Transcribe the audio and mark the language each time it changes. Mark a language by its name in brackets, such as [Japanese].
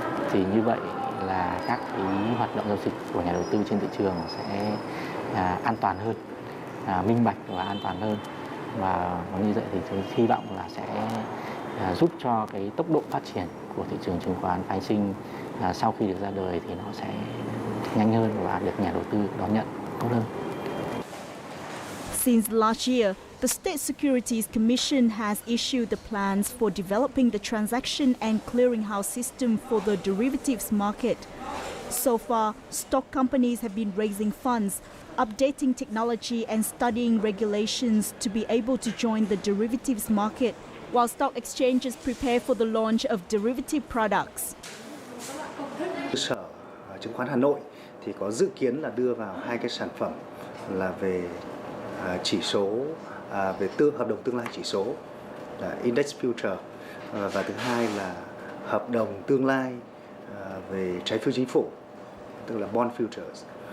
[Vietnamese] Thì như vậy là các cái hoạt động giao dịch của nhà đầu tư trên thị trường sẽ an toàn hơn, minh bạch và an toàn hơn. Và như vậy thì tôi hy vọng là sẽ giúp cho cái tốc độ phát triển của thị trường chứng khoán phái sinh sau khi được ra đời thì nó sẽ nhanh hơn và được nhà đầu tư đón nhận tốt hơn. [English] Since last year, the State Securities Commission has issued the plans for developing the transaction and clearinghouse system for the derivatives market. So far, stock companies have been raising funds, updating technology and studying regulations to be able to join the derivatives market, while stock exchanges prepare for the launch of derivative products. [Vietnamese] Sở Chứng khoán Hà Nội thì có dự kiến là đưa vào hai cái sản phẩm là về chỉ số, về hợp đồng tương lai chỉ số là Index Future, và thứ hai là hợp đồng tương lai về trái phiếu chính phủ, tức là Bond Futures.